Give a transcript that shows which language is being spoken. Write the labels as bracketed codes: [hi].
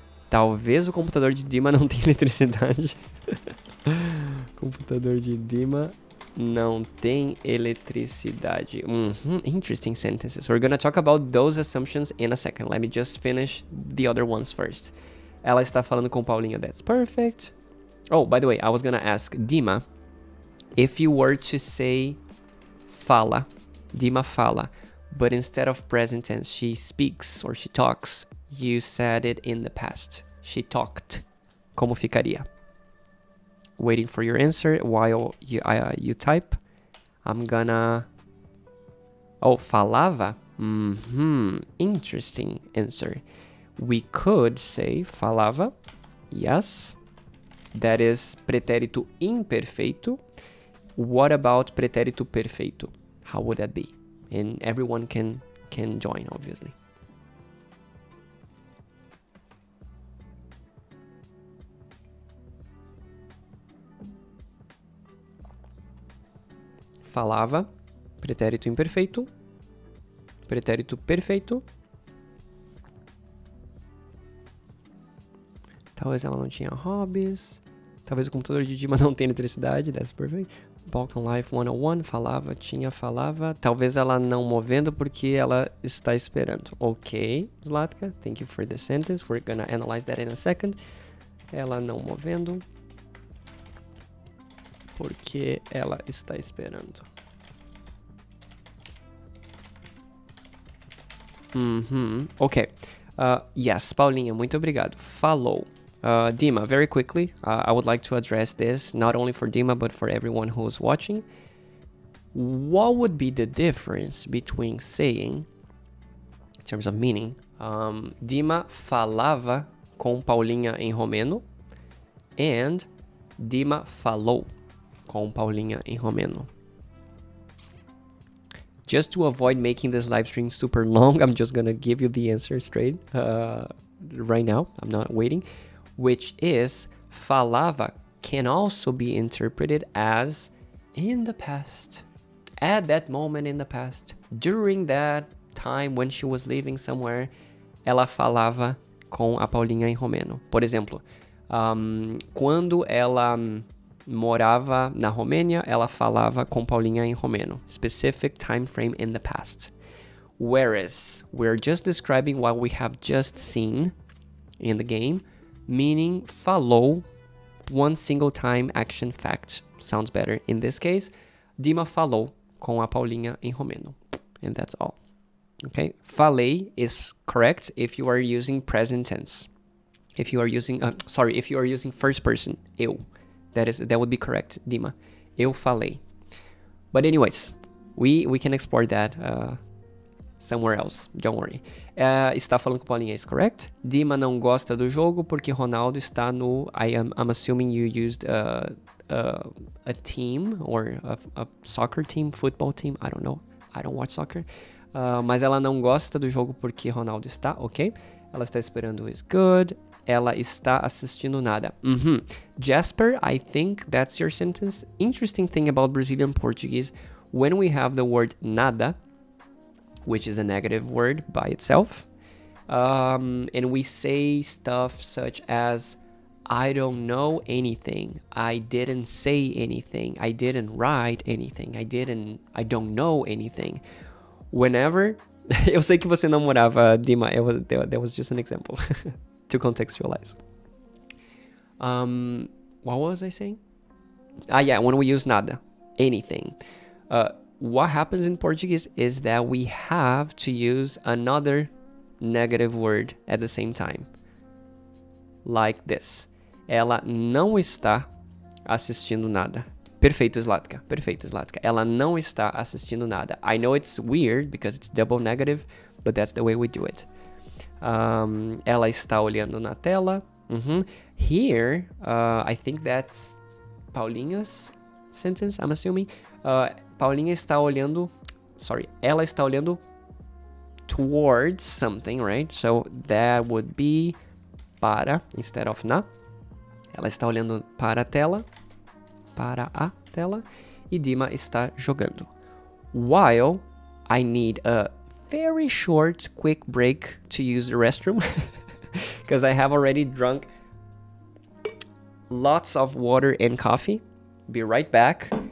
[pt] Talvez o computador de Dima não tenha eletricidade. Computador de Dima não tem eletricidade. [en] Interesting sentences. We're gonna talk about those assumptions in a second. Let me just finish the other ones first. [pt] Ela está falando com Paulinha. [en] That's perfect. Oh, by the way, I was gonna ask Dima, if you were to say fala, Dima fala, but instead of present tense, she speaks or she talks, you said it in the past. She talked. [pt] Como ficaria? [en] Waiting for your answer while you type. I'm gonna... Oh, falava? Interesting answer. We could say falava. Yes. That is pretérito imperfeito. What about pretérito perfeito? How would that be? And everyone can join, obviously. [pt] Falava, pretérito imperfeito, pretérito perfeito. Talvez ela não tinha hobbies. Talvez o computador de Dima não tenha eletricidade. [en] That's perfect. [pt] Balkan Life 101, falava, tinha, falava. Talvez ela não movendo porque ela está esperando. [en] Ok, Zlatka, thank you for the sentence. We're gonna analyze that in a second. [pt] Ela não movendo porque ela está esperando. [en] Ok. Yes, Paulinha, [pt] muito obrigado. Falou. [en] Dima, very quickly, I would like to address this, not only for Dima, but for everyone who is watching. What would be the difference between saying, in terms of meaning, [pt] Dima falava com Paulinha em romeno, [en] and [pt] Dima falou com Paulinha em romeno? [en] Just to avoid making this live stream super long, I'm just gonna give you the answer straight right now. I'm not waiting. Which is, falava can also be interpreted as in the past, at that moment in the past, during that time when she was living somewhere, [pt] ela falava com a Paulinha em romeno. Por exemplo, quando ela morava na Romênia, ela falava com Paulinha em romeno. [en] Specific time frame in the past. Whereas, we're just describing what we have just seen in the game, meaning falou, one single time action fact. Sounds better in this case. [pt] Dima falou com a Paulinha em romeno. [en] And that's all. Okay? Falei is correct if you are using present tense. If you are using, if you are using first person, eu. That would be correct, Dima. [pt] Eu falei. [en] But anyways, we can explore that somewhere else. Don't worry. [pt] Está falando com Paulinha [en] is correct. [pt] Dima não gosta do jogo porque Ronaldo está no... [en] I'm assuming you used a team or a soccer team, football team. I don't know. I don't watch soccer. [pt] Mas ela não gosta do jogo porque Ronaldo está, ok? Ela está esperando [en] is good. [pt] Ela está assistindo nada. [en] Jasper, I think that's your sentence. Interesting thing about Brazilian Portuguese, when we have the word nada, which is a negative word by itself, and we say stuff such as, I don't know anything, I didn't say anything, I didn't write anything, I don't know anything. Whenever, [pt] eu sei que você não morava, [en] Dima, that was just an example to contextualize. What was I saying? When we use nada, anything. What happens in Portuguese is that we have to use another negative word at the same time. Like this. [pt] Ela não está assistindo nada. Perfeito, Zlatka. Perfeito, Zlatka. Ela não está assistindo nada. [en] I know it's weird because it's double negative, but that's the way we do it. [pt] Ela está olhando na tela. [en] Here, I think that's Paulinha's sentence, I'm assuming. [pt] Paulinha está olhando... ela está olhando [en] towards something, right? So that would be para instead of na. [pt] Ela está olhando para a tela. Para a tela. E Dima está jogando. [en] While I need a very short, quick break to use the restroom. Because I have already drunk lots of water and coffee. Be right back.